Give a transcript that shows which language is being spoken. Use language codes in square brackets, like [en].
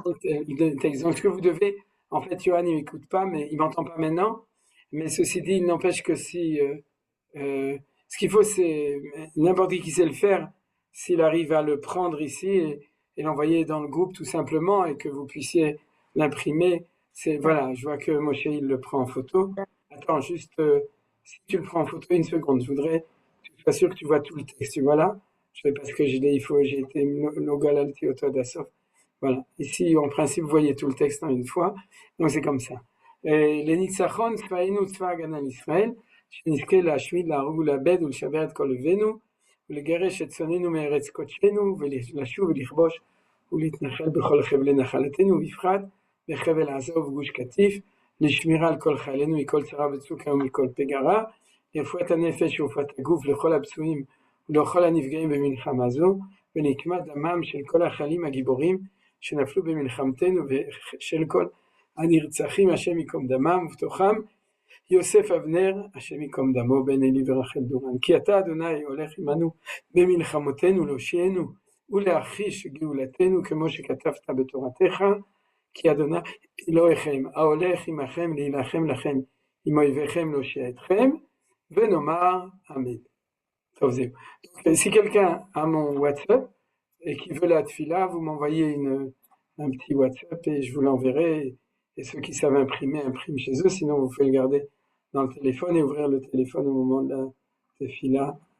[fr] Donc, ce que vous devez, en fait, Johan, il m'écoute pas, mais il m'entend pas maintenant, mais ceci dit, il n'empêche que si, ce qu'il faut, c'est, n'importe qui sait le faire, s'il arrive à le prendre ici et l'envoyer dans le groupe tout simplement, et que vous puissiez l'imprimer, voilà, je vois que Moshe, il le prend en photo. Attends, juste, si tu le prends en photo, une seconde, je voudrais que tu sois sûr que tu vois tout le texte, tu vois là? Je sais pas ce que j'ai été Nogalalti Otodasov. Voilà. Ici, en principe, vous voyez tout le texte en une fois. Donc, c'est comme ça. [he] Les Nitzachon, Tzvaïnu, Tzvagan al Israël, שנזכה להשמיד, להרוג ולאבד ולשבר את כל אויבינו, ולגרש את שונאינו מארץ קודשנו, ולשוב ולכבוש ולהתנחל בכל חבלי נחלתנו, ובפרט בחבל עזה ובגוש קטיף, לשמירה על כל חיילינו מכל צרה וצוקה ומכל פגרה, לרפואת הנפש ורפואת הגוף לכל הפצועים ולכל הנפגעים במלחמה זו, ונקמת דמם של כל החיילים הגיבורים שנפלו במלחמתנו ושל כל הנרצחים השם ייקום דמם, ובתוכם יוסף אבנר השם ייקום דמו בן אלי ורחל דורן. כי אתה אדוני הולך עמנו במלחמותינו להושיענו ולהחיש גאולתנו כמו שכתבת בתורתך, כי אדוני אלוהיכם ההולך עמכם להילחם לכם עם אויביכם להושיע אתכם, ונאמר אמן. טוב, זהו. [fr] Donc, si quelqu'un a mon WhatsApp et qui veut la tefila, vous m'envoyez un petit WhatsApp et je vous l'enverrai. Et ceux qui savent imprimer, impriment chez eux. Sinon, vous pouvez le garder dans le téléphone et ouvrir le téléphone au moment de la tefila.